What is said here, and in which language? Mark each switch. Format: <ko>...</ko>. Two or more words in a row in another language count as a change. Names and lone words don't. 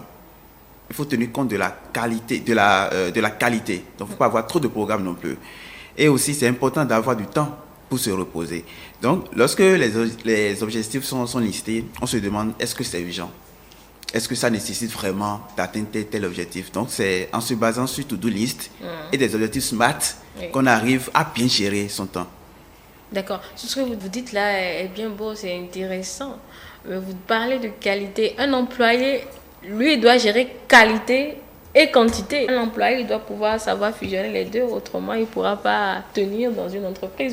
<fr>Il faut tenir compte de la qualité. Donc, il ne faut pas avoir trop de programmes non plus. Et aussi, c'est important d'avoir du temps pour se reposer. Donc, lorsque les objectifs sont listés, on se demande, est-ce que c'est urgent? Est-ce que ça nécessite vraiment d'atteindre tel objectif? Donc, c'est en se basant sur</fr> <en>to-do list</en> <fr>et des objectifs SMART qu'on arrive à bien gérer son temps. D'accord. Ce que vous dites là est bien beau, c'est intéressant. Vous parlez de qualité. Un employé, lui, doit gérer qualité et quantité. Un employé, il doit pouvoir savoir fusionner les deux, autrement, il ne pourra pas tenir dans une entreprise.</fr>